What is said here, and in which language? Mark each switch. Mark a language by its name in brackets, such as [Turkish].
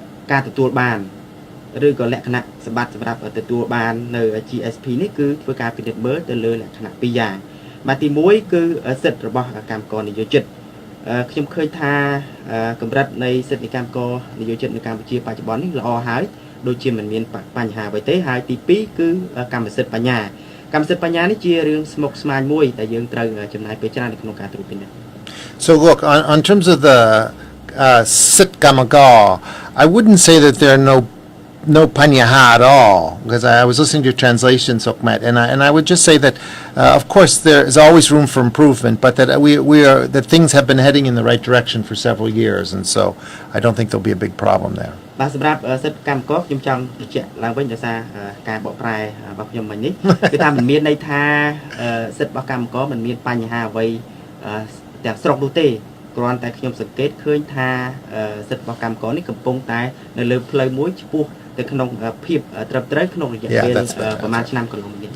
[Khmer] ការទទួលបានឬក៏លក្ខណៈសម្បត្តិសម្រាប់ទទួលបាននៅ GSP នេះគឺធ្វើការពិនិត្យមើលទៅលើលក្ខណៈ2យ៉ាងបាទទី1គឺសិទ្ធិរបស់កម្មករនិយោជិតខ្ញុំឃើញថាកម្រិតនៃសិទ្ធិកម្មករនិយោជិតនៅកម្ពុជាបច្ចុប្បន្ននេះល្អហើយដូចជាមិនមានបញ្ហាអ្វីទេហើយទី2គឺកម្មសិទ្ធិបញ្ញានេះជារឿងស្មុគស្មាញមួយដែលយើងត្រូវចំណាយពេលច្រើននៅក្នុងការត្រួតពិនិត្យ [English] So look, on terms of the [Khmer] Sit Kamagar, [English] I wouldn't say that there are no [Khmer] panyaha [English] at all, because I was listening to your translation, Sokmat, and I would just say that, of course, there is always room for improvement, but that that things have been heading in the right direction for several years, and so I don't think there'll be a big problem there. [Khmer] បាទសម្រាប់សិទ្ធិកម្មករខ្ញុំចង់បញ្ជាក់ឡើងវិញដោយសារការបកប្រែរបស់ខ្ញុំមិញនេះគឺថាមិនមានន័យថាសិទ្ធិរបស់កម្មករមិនមានបញ្ហាអ្វីទាំងស្រុងនោះទេគ្រាន់តែខ្ញុំសង្កេតឃើញថាសិទ្ធិរបស់កម្មករនេះកំពុងតែនៅលើផ្លូវមួយឆ្ពោះទៅក្នុងភាពត្រឹមត្រូវក្នុងរយៈពេលប្រហែលឆ្នាំកន្លងនេះ